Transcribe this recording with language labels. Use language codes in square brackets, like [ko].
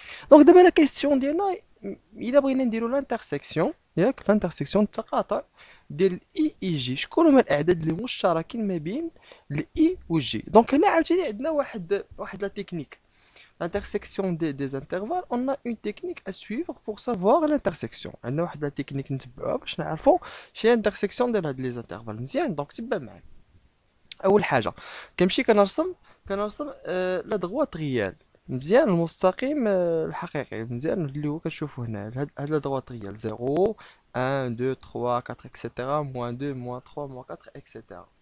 [ar] دونك دابا لا كيسيون ديالنا، الا بغينا نديرو لانترسيكسيون، ياك لانترسيكسيون التقاطع ديال الاي اي جي، شكون هما الاعداد اللي مشتركين ما بين الاي والجي؟ دونك هنا عاوتاني عندنا واحد لا تكنيك [fr] l'intersection des intervalles. On a une technique à suivre pour savoir l'intersection. [ar] عندنا واحد لا تكنيك نتبعوها باش نعرفوا شنو هي l'intersection ديال هاد لي زانترفال. مزيان، دونك تبع معايا. اول حاجه كنمشي كنرسم لا دغوات ريال. مزيان، المستقيم الحقيقي، مزيان اللي هو كتشوفو هنا. هاد لا دغوات ريال 0 1 2 3 4 اكسيتيرا موان 2 موان 3 موان 4 اكسيتيرا.